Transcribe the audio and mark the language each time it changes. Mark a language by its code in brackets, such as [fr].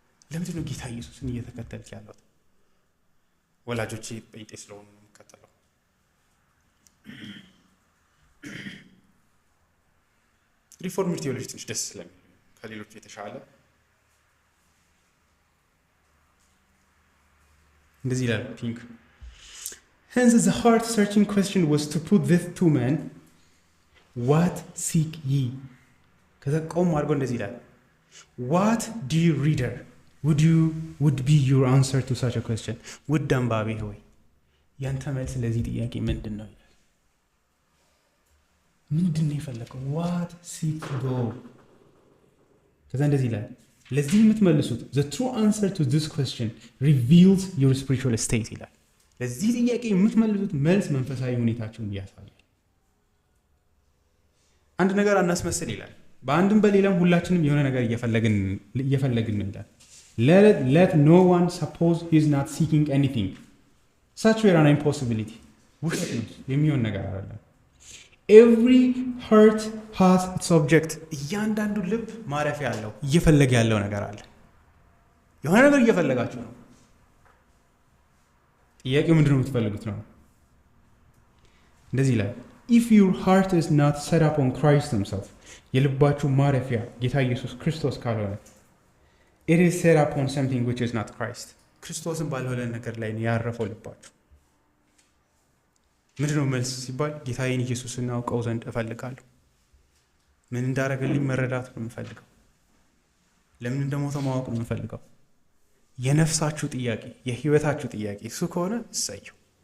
[am] ለምንድን ነው ጌታ ኢየሱስን እየተከተልክ ያለው? ወላጆቼ ጴንጤ ስለሆኑ ነው የምከተለው። ሪፎርምድ ቴዎሎጂ ትንሽ ደስ ስለሚል ከሌሎቹ የተሻለ እንደዚህ ይላል ፒንክ [en] Hence the heart-searching question was to put these two men, what seek ye? [am] ከዛ ቆም አድርጎ እንደዚህ ይላል [en] What dear reader would be your answer to such a question? [am] ውድ አንባቢ ሆይ ያንተ መልስ ለዚህ ጥያቄ ምንድን ነው ይላል። ምንድን ነው የፈለከው? [en] What seek go? [am] ከዛ እንደዚህ ይላል ለዚህ የምትመልሱት [en] the true answer to this question reveals your spiritual state [am] ይላል። ለዚህ ጥያቄ የምትመልሱት መልስ መንፈሳዊ ሁኔታችሁን ያሳያል። አንድ ነገር አናስመስል ይላል። በአንድም በሌላም ሁላችንም የሆነ ነገር እየፈለግን ነው ይላል። [en] Let no one suppose he is not seeking anything. Such were an impossibility. [am] ውሸት ነው፣ የሚሆን ነገር አይደለም። [en] Every heart has its object. [am] እያንዳንዱ ልብ ማረፊያ አለው፣ እየፈለገ ያለው ነገር አለ። የሆነ ነገር እየፈለጋችሁ ነው። ጥያቄው ምንድነው የምትፈልጉት ነው? እንደዚህ ይላል [en] If your heart is not set up on Christ himself, [am] የልባችሁ ማረፊያ ጌታ ኢየሱስ ክርስቶስ ካልሆነ [en] it is set up on something which is not Christ. [am] ክርስቶስን ባልሆነ ነገር ላይ ነው ያረፈው ልባችሁ። ምንድነው መልስ ሲባል ጌታዬን ኢየሱስን አውቀው ዘንድ እፈልጋለሁ። ምን እንዳደረገልኝ መረዳት ነው የምፈልገው። ለምን እንደሞተ ማወቅ ነው የምፈልገው። የነፍሳችሁ ጥያቄ፣ የህይወታችሁ ጥያቄ እሱ ከሆነ እሰየው።